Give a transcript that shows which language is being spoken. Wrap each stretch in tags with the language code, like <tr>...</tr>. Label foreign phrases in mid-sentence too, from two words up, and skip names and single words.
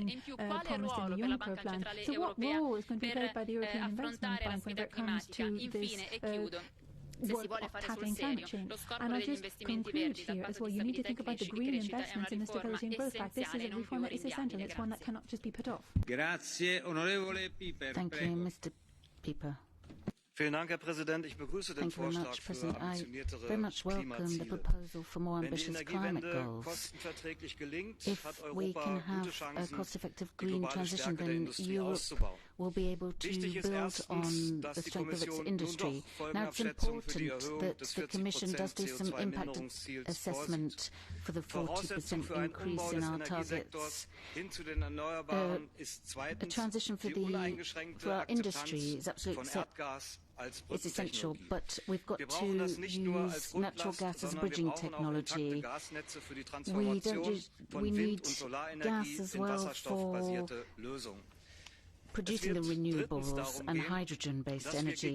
<it>E in più, quale ruolo per la Banca Centrale Europea per affrontare la sfida climatica? Infine, e chiudo, se si vuole fare sul serio lo scorporo degli investimenti verdi dal patto di stabilità e crescita è una riforma essenziale e non più rinviabile. Grazie. Onorevole Pieper, prego.</it> <en>Mr. Pieper.</en> <de>Vielen Dank, Herr Präsident. Ich begrüße den Vorschlag für ambitioniertere Klimaziele. Wenn die Energiewende kostenverträglich gelingt, hat Europa gute Chancen, die globale Stärke der Industrie auszubauen. Wichtig ist erstens, dass die Kommission nun doch Folgenabschätzung für die Erhöhung des 40% CO2-Minderungsziels vorsieht. Voraussetzung für einen Umbau des Energiesektors hin zu den Erneuerbaren ist zweitens die uneingeschränkte Akzeptanz von Erdgas.</de> <en>It's essential, but we've got to use natural gas as bridging technology. We need gas as well for producing the renewables and hydrogen-based energy.</en>